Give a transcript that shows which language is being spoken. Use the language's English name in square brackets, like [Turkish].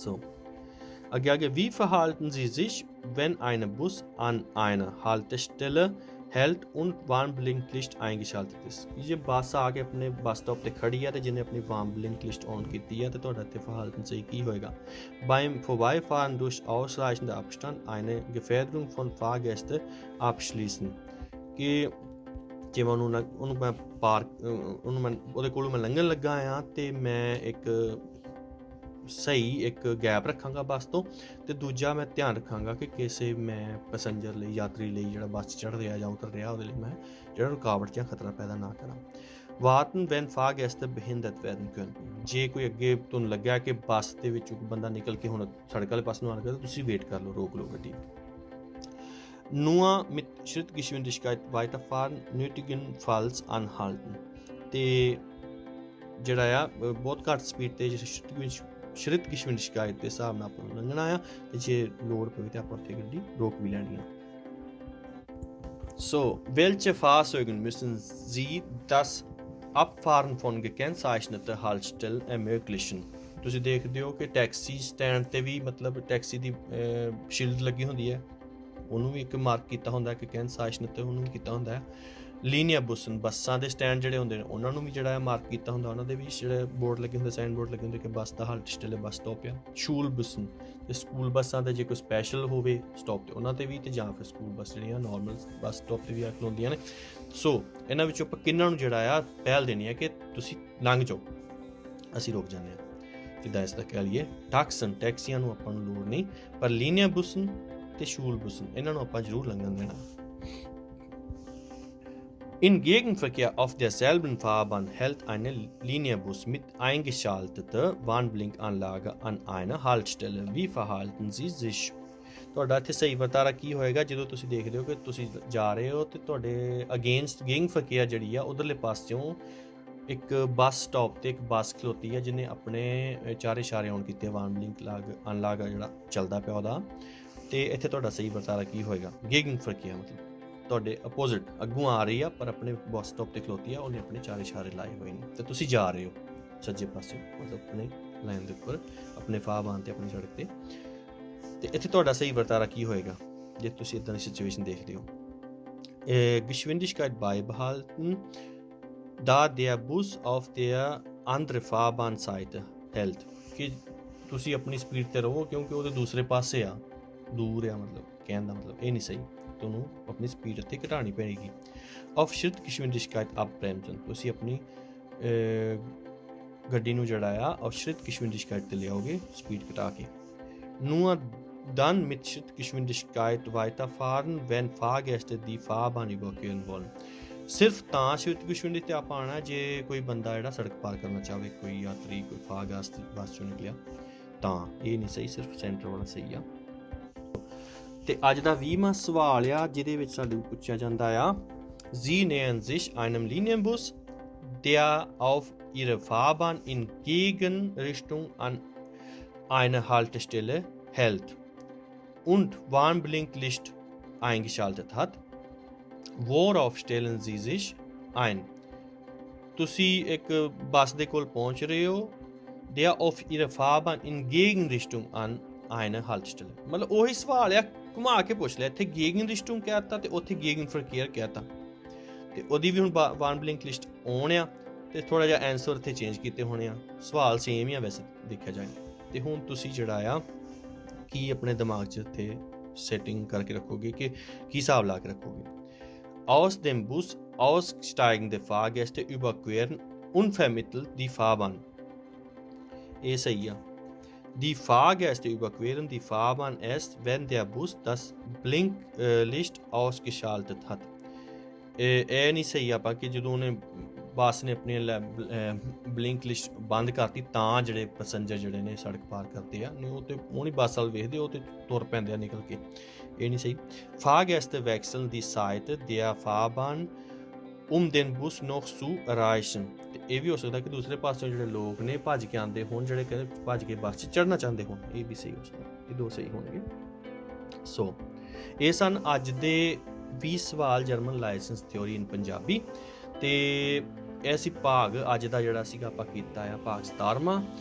[Punjabi] ਸੋ ਅੱਗੇ [German] wie verhalten Sie sich, wenn ein Bus an einer Haltestelle ਹੈਲਟ und Warnblinklicht eingeschaltet ist? [Punjabi] ਜੇ ਬੱਸ ਆ ਕੇ ਆਪਣੇ bus stop 'ਤੇ ਖੜੀ ਹੈ ਅਤੇ ਜਿਹਨੇ ਆਪਣੀ Warnblinklicht ਔਨ ਕੀਤੀ ਹੈ ਅਤੇ ਤੁਹਾਡਾ ਇੱਥੇ verhalten ਸਹੀ ਕੀ ਹੋਏਗਾ। [German] beim Vorbeifahren durch ausreichenden Abstand eine Gefährdung von Fahrgästen abschließen। [Punjabi] ਕਿ ਜਿਵੇਂ ਉਹਨੂੰ ਮੈਂ ਉਹਦੇ ਕੋਲੋਂ ਮੈਂ ਲੰਘਣ ਲੱਗਾ ਹਾਂ ਅਤੇ ਮੈਂ ਇੱਕ ਇੱਕ ਗੈਪ ਰੱਖਾਂਗਾ ਬੱਸ ਤੋਂ, ਅਤੇ ਦੂਜਾ ਮੈਂ ਧਿਆਨ ਰੱਖਾਂਗਾ ਕਿ ਕਿਸੇ ਮੈਂ ਪੈਸੰਜਰ ਲਈ, ਯਾਤਰੀ ਲਈ ਜਿਹੜਾ ਬੱਸ ਚੜ੍ਹ ਰਿਹਾ ਜਾਂ ਉਤਰ ਰਿਹਾ ਉਹਦੇ ਲਈ ਮੈਂ ਜਿਹੜਾ ਰੁਕਾਵਟ ਜਾਂ ਖਤਰਾ ਪੈਦਾ ਨਾ ਕਰਾਂ। [German] warten wenn Fahrgäste behindert werden können। [Punjabi] ਜੇ ਕੋਈ ਅੱਗੇ ਤੁਹਾਨੂੰ ਲੱਗਿਆ ਕਿ ਬੱਸ ਦੇ ਵਿੱਚੋਂ ਕੋਈ ਬੰਦਾ ਨਿਕਲ ਕੇ ਹੁਣ ਸੜਕ ਵਾਲੇ ਪਾਸੇ ਨੂੰ ਆਉਣ ਲੱਗਾ ਤਾਂ ਤੁਸੀਂ ਵੇਟ ਕਰ ਲਓ, ਰੋਕ ਲਓ ਗੱਡੀ। [German] nur mit Schrittgeschwindigkeit weiterfahren, nötigenfalls anhalten। [Punjabi] ਅਤੇ ਜਿਹੜਾ ਆ ਬਹੁਤ ਘੱਟ ਸਪੀਡ 'ਤੇ Schrittgeschwindigkeit ਦੇ ਹਿਸਾਬ ਨਾਲ ਆਪਾਂ ਨੂੰ ਲੰਘਣਾ ਆ, ਅਤੇ ਜੇ ਲੋੜ ਪਵੇ ਤਾਂ ਆਪਾਂ ਉੱਥੇ ਗੱਡੀ ਰੋਕ ਵੀ ਲੈਣੀ ਆ। [German] So, welche Fahrzeuge müssen Sie das Abfahren von gekennzeichneten Haltestellen ermöglichen? [Punjabi] ਤੁਸੀਂ ਦੇਖਦੇ ਹੋ ਕਿ ਟੈਕਸੀ ਸਟੈਂਡ 'ਤੇ ਵੀ ਮਤਲਬ ਟੈਕਸੀ ਦੀ ਸ਼ੀਲਡ ਲੱਗੀ ਹੁੰਦੀ ਹੈ, ਉਹਨੂੰ ਵੀ ਇੱਕ ਮਾਰਕ ਕੀਤਾ ਹੁੰਦਾ ਕਿ gekennzeichnet, ਉਹਨੂੰ ਵੀ ਕੀਤਾ ਹੁੰਦਾ ਹੈ। ਲੀਨੀਅਰ ਬੁਸਨ ਬੱਸਾਂ ਦੇ ਸਟੈਂਡ ਜਿਹੜੇ ਹੁੰਦੇ ਨੇ ਉਹਨਾਂ ਨੂੰ ਵੀ ਜਿਹੜਾ ਹੈ ਮਾਰਕ ਕੀਤਾ ਹੁੰਦਾ, ਉਹਨਾਂ ਦੇ ਵੀ ਜਿਹੜੇ ਬੋਰਡ ਲੱਗੇ ਹੁੰਦੇ, ਸਾਈਨ ਬੋਰਡ ਲੱਗੇ ਹੁੰਦੇ ਕਿ ਬੱਸ ਦਾ ਹਾਲਟਸਟਲ ਬੱਸ ਸਟਾਪ ਆ। ਸ਼ੂਲ ਬੁਸਨ ਅਤੇ ਸਕੂਲ ਬੱਸਾਂ 'ਤੇ ਜੇ ਕੋਈ ਸਪੈਸ਼ਲ ਹੋਵੇ ਸਟਾਪ 'ਤੇ ਉਹਨਾਂ 'ਤੇ ਵੀ, ਅਤੇ ਜਾਂ ਫਿਰ ਸਕੂਲ ਬੱਸ ਜਿਹੜੀਆਂ ਨੋਰਮਲ ਬੱਸ ਸਟਾਪ 'ਤੇ ਵੀ ਆ ਖਲੋਂਦੀਆਂ ਨੇ। ਸੋ ਇਹਨਾਂ ਵਿੱਚੋਂ ਆਪਾਂ ਕਿਹਨਾਂ ਨੂੰ ਜਿਹੜਾ ਆ ਪਹਿਲ ਦੇਣੀ ਹੈ ਕਿ ਤੁਸੀਂ ਲੰਘ ਜਾਓ, ਅਸੀਂ ਰੁਕ ਜਾਂਦੇ ਹਾਂ। ਜਿੱਦਾਂ ਇਸ ਦਾ ਕਹਿ ਲਈਏ ਟੈਕਸੀਆਂ ਨੂੰ ਆਪਾਂ ਨੂੰ ਲੋੜ ਨਹੀਂ, ਪਰ ਲੀਨੀਅਰ ਬੁਸਨ ਤੇ Schulbussen, ਇਹਨਾਂ ਨੂੰ ਆਪਾਂ ਜ਼ਰੂਰ ਲੰਘਣ ਦੇਣਾ। [German] In Gegenverkehr auf derselben Fahrbahn hält eine Linienbus mit eingeschalteter Warnblinkanlage an einer Haltestelle. Wie verhalten Sie sich? [Punjabi] ਤੁਹਾਡਾ ਇੱਥੇ ਸਹੀ ਵਰਤਾਰਾ ਕੀ ਹੋਏਗਾ ਜਦੋਂ ਤੁਸੀਂ ਦੇਖਦੇ ਹੋ ਕਿ ਤੁਸੀਂ ਜਾ ਰਹੇ ਹੋ ਤੇ ਤੁਹਾਡੇ ਅਗੇਂਸਟ ਗੇਂਗਫਰਕੇਅਰ ਜਿਹੜੀ ਆ ਉਧਰਲੇ ਪਾਸਿਓਂ ਇੱਕ ਬੱਸ ਸਟਾਪ ਤੇ ਇੱਕ ਬੱਸ ਖਲੋਤੀ ਹੈ ਜਿਹਨੇ ਆਪਣੇ ਚਾਰੇ ਇਸ਼ਾਰੇ ਔਨ ਕੀਤੇ ਵਾਰਨ ਬਲਿੰਕ ਅਨਲਾਗ ਜਿਹੜਾ ਚੱਲਦਾ ਪਿਆ ਉਹਦਾ। ਤੇ ਇੱਥੇ ਤੁਹਾਡਾ ਸਹੀ ਵਰਤਾਰਾ ਕੀ ਹੋਏਗਾ? ਗੇਂਗਫਰਕੇਅਰ ਮਤਲਬ ਤੁਹਾਡੇ ਅਪੋਜ਼ਿਟ ਅੱਗੋਂ ਆ ਰਹੀ ਆ ਪਰ ਆਪਣੇ ਬੱਸ ਸਟਾਪ ਤੇ ਖਲੋਤੀ ਆ, ਉਹਨੇ ਆਪਣੇ ਚਾਰੇ ਇਸ਼ਾਰੇ ਲਾਏ ਹੋਏ ਨੇ ਤੇ ਤੁਸੀਂ ਜਾ ਰਹੇ ਹੋ ਸੱਜੇ ਪਾਸੇ ਮਤਲਬ ਆਪਣੇ ਲਾਈਨ ਦੇ ਉੱਪਰ ਆਪਣੇ ਫਾਹਬਾਨ ਤੇ ਆਪਣੀ ਸੜਕ ਤੇ। ਤੇ ਇੱਥੇ ਤੁਹਾਡਾ ਸਹੀ ਵਰਤਾਰਾ ਕੀ ਹੋਏਗਾ ਜੇ ਤੁਸੀਂ ਇੱਦਾਂ ਦੀ ਸਿਚੁਏਸ਼ਨ ਦੇਖਦੇ ਹੋ? [German] Geschwindigkeit beibehalten, da der Bus auf der andere Fahrbahnseite hält। [Punjabi] ਕਿ ਤੁਸੀਂ ਆਪਣੀ ਸਪੀਡ ਤੇ ਰਹੋ ਕਿਉਂਕਿ ਉਹਦੇ ਦੂਸਰੇ ਪਾਸੇ ਆ, ਦੂਰ ਆ, ਮਤਲਬ ਕਹਿਣ ਦਾ ਮਤਲਬ ਇਹ ਨਹੀਂ ਸਹੀ, ਤੁਹਾਨੂੰ ਆਪਣੀ ਸਪੀਡ ਇੱਥੇ ਘਟਾਉਣੀ ਪਏਗੀ। [German] Auf Schrittgeschwindigkeit abbremsen, [Punjabi] ਤੁਸੀਂ ਆਪਣੀ ਗੱਡੀ ਨੂੰ ਜਿਹੜਾ ਆ auf Schrittgeschwindigkeit ਤੇ ਲਿਆਓਗੇ ਸਪੀਡ ਘਟਾ ਕੇ। [German] Nur dann mit Schrittgeschwindigkeit weiterfahren, wenn Fahrgäste die Fahrbahn überqueren wollen। [Punjabi] ਸਿਰਫ ਤਾਂ Schrittgeschwindigkeit ਤੇ ਆਪਾਂ ਆਉਣਾ ਜੇ ਕੋਈ ਬੰਦਾ ਜਿਹੜਾ ਸੜਕ ਪਾਰ ਕਰਨਾ ਚਾਹਵੇ, ਕੋਈ ਯਾਤਰੀ, ਕੋਈ ਫਾਹਗਾਸਟ ਬੱਸ ਚੋਂ ਨਿਕਲਿਆ ਤਾਂ। ਇਹ ਨਹੀਂ ਸਹੀ, ਸਿਰਫ ਸੈਂਟਰ ਵਾਲਾ ਸਹੀ ਆ। ਤੇ ਅੱਜ ਦਾ 20ਵਾਂ ਸਵਾਲ ਆ ਜਿਹਦੇ ਵਿੱਚ ਸਾਨੂੰ ਪੁੱਛਿਆ ਜਾਂਦਾ ਆ [German] Sie nähern sich einem Linienbus, der auf ihrer Fahrbahn in Gegenrichtung an eine Haltestelle hält und Warnblinklicht eingeschaltet hat। Worauf stellen Sie sich ein? [Punjabi] ਤੁਸੀਂ ਇੱਕ ਬੱਸ ਦੇ ਕੋਲ ਪਹੁੰਚ ਰਹੇ ਹੋ, [German] der auf ihrer Fahrbahn in Gegenrichtung an eine Haltestelle, [Punjabi] ਮਤਲਬ ਉਹੀ ਸਵਾਲ ਆ, ਘੁਮਾ ਕੇ ਪੁੱਛ ਲਿਆ। ਇੱਥੇ Gegenrichtung ਕਹਿਤਾ ਤੇ ਉੱਥੇ Gegenverkehr ਕਹਿਤਾ ਤੇ ਉਹਦੀ ਵੀ ਹੁਣ ਵਾਰਨਬਲਿੰਕ ਲਿਸਟ ਔਨ ਆ ਤੇ ਥੋੜਾ ਜਿਹਾ ਆਨਸਰ ਇੱਥੇ ਚੇਂਜ ਕੀਤੇ ਹੋਣੇ ਆ। ਸਵਾਲ ਸੇਮ ਹੀ ਆ ਵੈਸੇ ਦੇਖਿਆ ਜਾਏ ਤੇ ਹੁਣ ਤੁਸੀਂ ਜਿਹੜਾ ਆ ਕੀ ਆਪਣੇ ਦਿਮਾਗ 'ਚ ਇੱਥੇ ਸੈਟਿੰਗ ਕਰਕੇ ਰੱਖੋਗੇ ਕਿ ਕੀ ਹਿਸਾਬ ਲਾ ਕੇ ਰੱਖੋਗੇ। [German] Aus dem Bus aussteigende Fahrgäste überqueren unvermittelt die Fahrbahn। [Punjabi] ਇਹ ਸਹੀ ਆ। [German] Die Fahrgäste überqueren die Fahrbahn erst, wenn der Bus das Blinklicht ausgeschaltet hat। [Punjabi] ਇਹ ਨਹੀਂ ਸਹੀ ਆਪਾਂ ਕਿ ਜਦੋਂ ਉਹਨੇ ਬੱਸ ਨੇ ਆਪਣੀ ਬਲਿੰਕ ਲਿਸਟ ਬੰਦ ਕਰਤੀ ਤਾਂ ਜਿਹੜੇ ਪੈਸੰਜਰ ਜਿਹੜੇ ਨੇ ਸੜਕ ਪਾਰ ਕਰਦੇ ਆ, ਨਹੀਂ ਉਹ ਤੇ ਉਹ ਨਹੀਂ ਬੱਸ ਵੱਲ ਵੇਖਦੇ, ਉਹ ਤੇ ਤੁਰ ਪੈਂਦੇ ਆ ਨਿਕਲ ਕੇ। ਇਹ ਨਹੀਂ ਸਹੀ। [German] Fahrgäste wechseln die Seite der Fahrbahn, um den Bus noch zu erreichen। [Punjabi] ਤੇ ਇਹ ਵੀ ਹੋ ਸਕਦਾ ਕਿ ਦੂਸਰੇ ਪਾਸੋਂ ਜਿਹੜੇ ਲੋਕ ਨੇ ਭੱਜ ਕੇ ਆਉਂਦੇ ਹੋਣ, ਜਿਹੜੇ ਕਹਿੰਦੇ ਭੱਜ ਕੇ ਬੱਸ 'ਚ ਚੜ੍ਹਨਾ ਚਾਹੁੰਦੇ ਹੋਣ, ਇਹ ਵੀ ਸਹੀ ਹੋ ਸਕਦਾ। ਇਹ ਦੋ ਸਹੀ ਹੋਣਗੇ। ਸੋ ਇਹ ਸਨ ਅੱਜ ਦੇ 20 ਸਵਾਲ ਜਰਮਨ ਲਾਇਸੈਂਸ ਥਿਓਰੀ ਇਨ ਪੰਜਾਬੀ। ਤੇ ਇਹ ਸੀ ਭਾਗ ਅੱਜ ਦਾ ਜਿਹੜਾ ਸੀਗਾ ਆਪਾਂ ਕੀਤਾ ਆ ਭਾਗ 17ਵਾਂ।